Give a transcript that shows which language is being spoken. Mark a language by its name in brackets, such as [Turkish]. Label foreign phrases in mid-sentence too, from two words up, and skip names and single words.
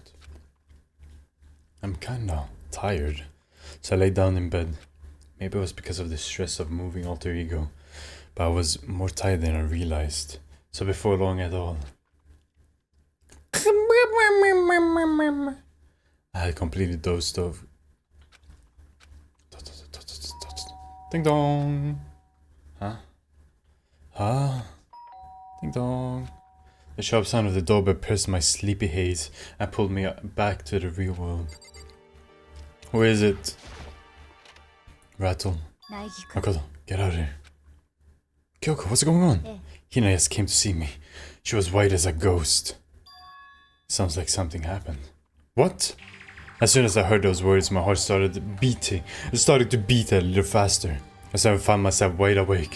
[English] I'm kinda tired, so I lay down in bed. Maybe it was because of the stress of moving alter ego, but I was more tired than I realized. So before long at all, I had completely dozed off. Ding dong. Huh? Ding dong. The sharp sound of the doorbell pierced my sleepy haze and pulled me back to the real world. Who is it? Rattle. 苗木君 Makoto, get out of here. Kyoko, what's going on? Eh. Hina just came to see me. She was white as a ghost. Sounds like something happened. What? As soon as I heard those words, my heart started beating. It started to beat a little faster. As I found myself wide awake.